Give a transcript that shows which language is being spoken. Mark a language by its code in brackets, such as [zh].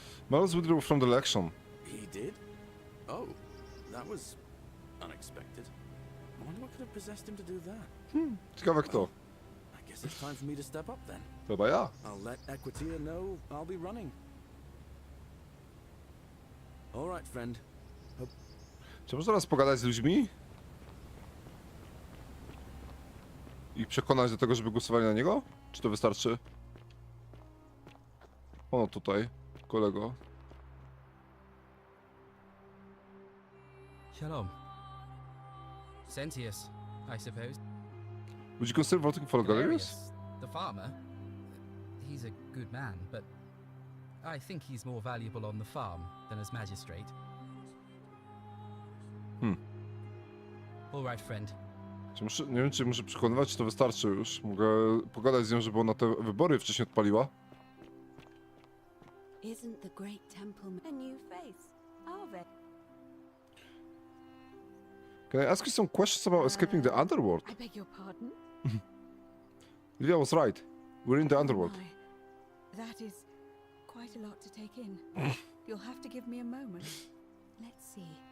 [en] Malleus withdrew from the election. He did? Oh, that was unexpected. I wonder what could have possessed him to do that. [pl] Ciekawe kto. [en] I guess it's time for me to step up then. [pl] Chyba ja. [en] I'll let Equitia know I'll be running. All right, friend. [pl] Czy można teraz pogadać z ludźmi? I przekonać do tego, żeby głosowali na niego? Czy to wystarczy? O, tutaj, kolego. [en] Shalom. Sentius, I suppose. Would you consider voting for Galerius? The farmer. He's a good man, but I think he's more valuable on the farm than as magistrate. All right, friend. [pl] Nie wiem, czy muszę przekonywać, czy to wystarczy już. Mogę pogadać z nią, żeby ona te wybory wcześniej odpaliła. [en] Isn't the great temple a new face? Are they? Can I ask you some questions about escaping the underworld? I beg your pardon? Livia was right. We're in the underworld. That is quite a lot to take in. You'll have to give me a moment. Let's see.